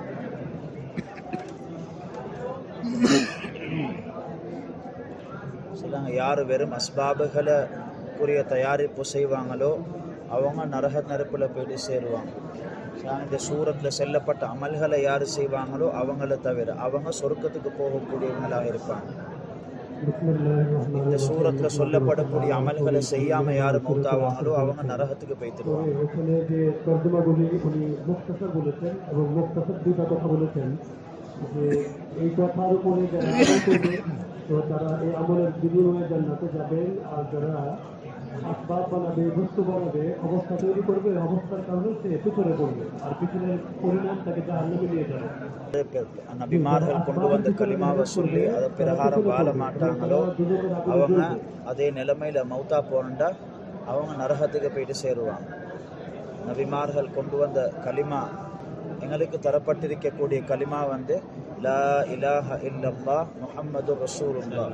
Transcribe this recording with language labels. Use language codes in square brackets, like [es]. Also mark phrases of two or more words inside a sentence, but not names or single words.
[ta] சொல்றாங்க, யார் வெறும் அஸ்பாபுகளை தயாரிப்பு செய்வாங்களோ அவங்க நரக நெருப்பில் போயிட்டு சேருவாங்க. இந்த சூரத்தில் செல்லப்பட்ட அமல்களை யார் செய்வாங்களோ அவங்கள தவிர அவங்க சொர்க்கத்துக்கு போகக்கூடியவங்களாக இருப்பாங்க. இந்த சூரத்தில் சொல்லப்படக்கூடிய அமல்களை செய்யாம யார் மௌத்தாவாங்களோ அவங்க நரகத்துக்கு போய்த்துருவாங்க. [bn] আসবাব বানাবে, বস্তু বানাবে, অবস্থা তৈরি করবে, অবস্থার কারণে সে পিছনে পড়বে, আর পিছনের পরিণাম তাকে জাহান্নামে নিয়ে যাবে. [ta] நபிமார்கள் கொண்டு வந்த கலிமாவை சொல்லி அதை பிரகாரம் வாழ மாட்டாங்களோ அவங்க அதே நிலைமையில மௌத்தா போனண்டா அவங்க நரகத்துக்கு போயிட்டு சேருவாங்க. நபிமார்கள் கொண்டு வந்த கலிமா, எங்களுக்கு தரப்பட்டிருக்கக்கூடிய கலிமா [ar] لا إله إلا الله محمد رسول الله.